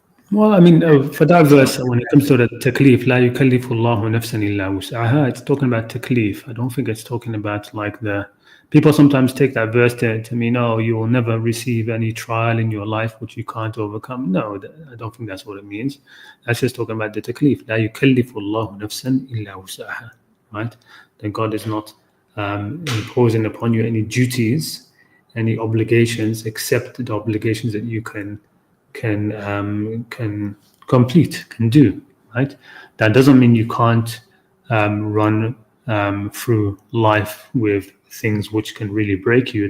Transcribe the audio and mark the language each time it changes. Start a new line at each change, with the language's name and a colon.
English: Well, I mean, for that verse, when it comes to the taklif,
Arabic: لا يكلف الله نفسا إلا وسعها,
English: it's talking about taklif. I don't think it's talking about like people sometimes take that verse to mean, oh, you will never receive any trial in your life which you can't overcome. No, I don't think that's what it means. That's just talking about the taklif.
Arabic: لا يكلف الله نفسا إلا وسعها, right?
English: That God is not imposing upon you any duties, any obligations, except the obligations that you can complete, can do, right? That doesn't mean you can't run through life with things which can really break you.